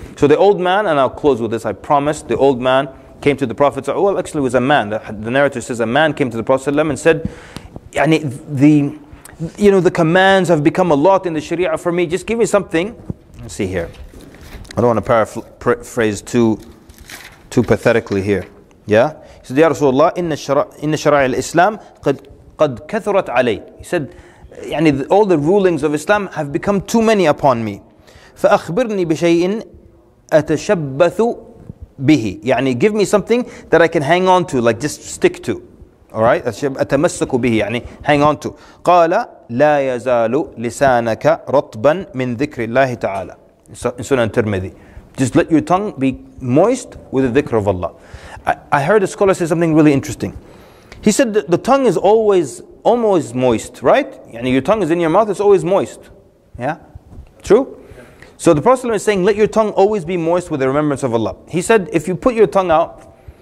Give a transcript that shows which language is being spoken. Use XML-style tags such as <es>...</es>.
<en>So the old man, and I'll close with this, I promise, the old man came to the Prophet, well actually it was a man, the narrator says a man came to the Prophet and said, the commands have become a lot in the Sharia for me, just give me something. Let's see here. I don't want to paraphrase too pathetically here. Yeah? He said,</en> <ar>Ya Rasulullah, inna shara'i al-Islam qad kathurat alay.</ar> <en>He said, all the rulings of Islam have become too many upon me.</en> <ar>فَأَخْبِرْنِي بِشَيْءٍ أَتَشَبَّثُ bihi.</ar> <en>Give me something that I can hang on to, like just stick to. Alright?</en> <ar>أتمسك به,</ar> <en>hang on to.</en> <ar>قال لا يزال لسانك رطبا من ذكر الله تعالى.</ar> <en>In Sunan Tirmidhi. Just let your tongue be moist with the dhikr of Allah. I heard a scholar say something really interesting. He said that the tongue is always moist, right? Your tongue is in your mouth, it's always moist. Yeah? True? So the Prophet is saying, let your tongue always be moist with the remembrance of Allah. He said, if you put your tongue out</en>